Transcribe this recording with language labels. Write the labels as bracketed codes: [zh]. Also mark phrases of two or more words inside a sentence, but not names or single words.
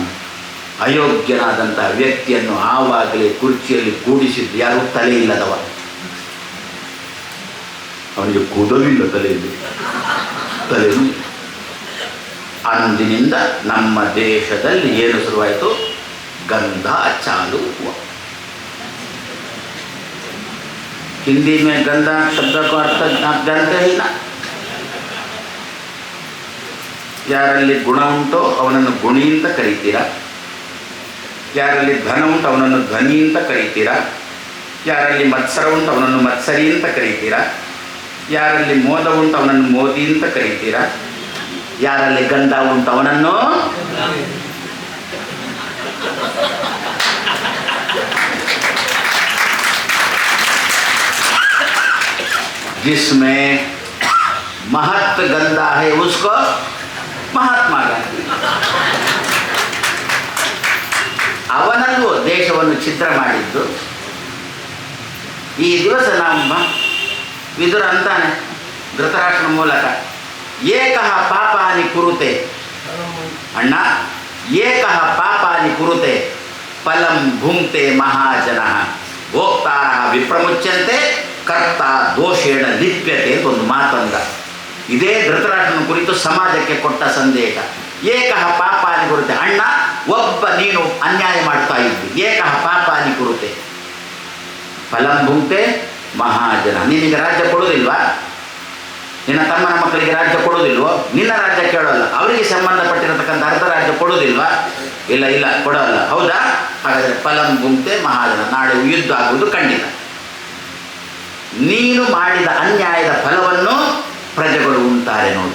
[kn] ಅಯೋಗ್ಯನಾದಂಥ ವ್ಯಕ್ತಿಯನ್ನು ಆವಾಗಲೇ ಕುರ್ಚಿಯಲ್ಲಿ ಕೂಡಿಸಿದ್ದು ಯಾರು? ತಲೆ ಇಲ್ಲದವ. ಅವನಿಗೆ ಕೂದಲಿಲ್ಲ ತಲೆಯಲ್ಲಿ, ತಲೆಯೂ. ಅಂದಿನಿಂದ ನಮ್ಮ ದೇಶದಲ್ಲಿ ಏನು ಶುರುವಾಯಿತು? [hi] गंध चालू हुआ। हिंदी में गंधा शब्द को अर्थ आप जानते ही ना। [kn] ಯಾರಲ್ಲಿ ಗುಣ ಉಂಟೋ ಅವನನ್ನು ಗುಣಿ ಅಂತ ಕರೀತೀರಾ, ಯಾರಲ್ಲಿ ಧನ ಉಂಟು ಅವನನ್ನು ಧನಿ ಅಂತ ಕರೀತೀರಾ, ಯಾರಲ್ಲಿ ಮತ್ಸರ ಉಂಟು ಅವನನ್ನು ಮತ್ಸರಿ ಅಂತ ಕರೀತೀರಾ, ಯಾರಲ್ಲಿ ಮೋದ ಉಂಟು ಅವನನ್ನು ಮೋದಿ ಅಂತ ಕರೀತೀರಾ, ಯಾರಲ್ಲಿ ಗಂಧ ಉಂಟು ಅವನನ್ನು [hi] जिसमें महत्व गंदा है उसको [kn] ಮಹಾತ್ಮ ಗಾಂಧಿ. ಅವನಲ್ಲೂ ದೇಶವನ್ನು ಛಿದ್ರ ಮಾಡಿದ್ದು. ಈ ದಿವಸ ನಮ್ಮ ವಿದುರ ಅಂತಾನೆ ಧೃತರಾಷ್ಟ್ರನ ಮೂಲಕ, [sa] ಏಕಃ ಪಾಪಾನಿ ಕುರುತೆ ಅಣ್ಣ, ಏಕಃ ಪಾಪಾನಿ ಕುರುತೆ ಫಲಂ ಭುಂಕ್ತೆ ಮಹಾಜನ ಭೋಕ್ತಾರ ವಿಪ್ರಮುಚ್ಯಂತೆ ಕರ್ತ ದೋಷೇಣ ಲಿಪ್ಯತೆ [kn] ಅಂತ ಒಂದು ಮಾತಂದ. ಇದೇ ಧೃತರಾಷ್ಟ್ರನ ಕುರಿತು ಸಮಾಜಕ್ಕೆ ಕೊಟ್ಟ ಸಂದೇಶ. [sa] ಏಕಃ ಪಾಪಾನಿ ಕುರುತೆ, [kn] ಅಣ್ಣ ಒಬ್ಬ ನೀನು ಅನ್ಯಾಯ ಮಾಡ್ತಾ ಇದ್ದಿ, [sa] ಏಕಃ ಪಾಪಾನಿ ಕುರುತೆ ಫಲಂ ಭುಂಕ್ತೆ ಮಹಾಜನ. [kn] ನಿನಗೆ ರಾಜ್ಯ ಕೊಡೋದಿಲ್ವಾ? ನಿನ್ನ ತಮ್ಮನ ಮಕ್ಕಳಿಗೆ ರಾಜ್ಯ ಕೊಡೋದಿಲ್ವೋ? ನಿನ್ನ ರಾಜ್ಯ ಕೇಳೋಲ್ಲ, ಅವರಿಗೆ ಸಂಬಂಧಪಟ್ಟಿರತಕ್ಕಂಥ ಅರ್ಧ ರಾಜ್ಯ ಕೊಡೋದಿಲ್ವಾ? ಇಲ್ಲ ಇಲ್ಲ ಕೊಡೋಲ್ಲ. ಹೌದಾ? ಹಾಗಾದರೆ [sa] ಫಲಂ ಭುಂಕ್ತೆ ಮಹಾಜನ, [kn] ನಾಳೆ ಯುದ್ಧ ಆಗುವುದು ಖಂಡಿತ. ನೀನು ಮಾಡಿದ ಅನ್ಯಾಯದ ಫಲವನ್ನು ಪ್ರಜೆಗಳು ಉಂಟಾರೆ ನೋಡಿ.